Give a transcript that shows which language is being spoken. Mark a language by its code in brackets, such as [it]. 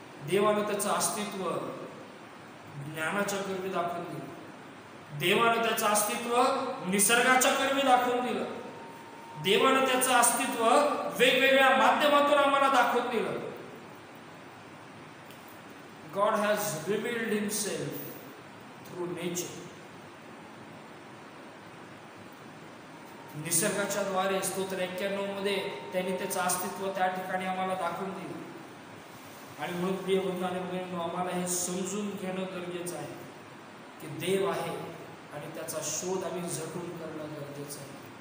[mr] देवानं त्याचं अस्तित्व ज्ञानाच्या करवी दाखवून दिलं. देवानं त्याचं अस्तित्व निसर्गाच्या करवी दाखवून दिलं. देवानं त्याचं अस्तित्व वेगवेगळ्या माध्यमातून आम्हाला दाखवून दिलं. [en] God has revealed himself through nature. [mr] निसर्गाच्या द्वारे स्तोत्र 91 मध्ये त्यांनी त्याचं अस्तित्व त्या ठिकाणी आम्हाला दाखवून दिलं. आणि म्हणून प्रिय बंधू आणि भगिनींनो, आम्हाला हे समजून घेणं गरजेचं आहे की देव आहे आणि त्याचा शोध आम्ही झटून करणं गरजेचं आहे.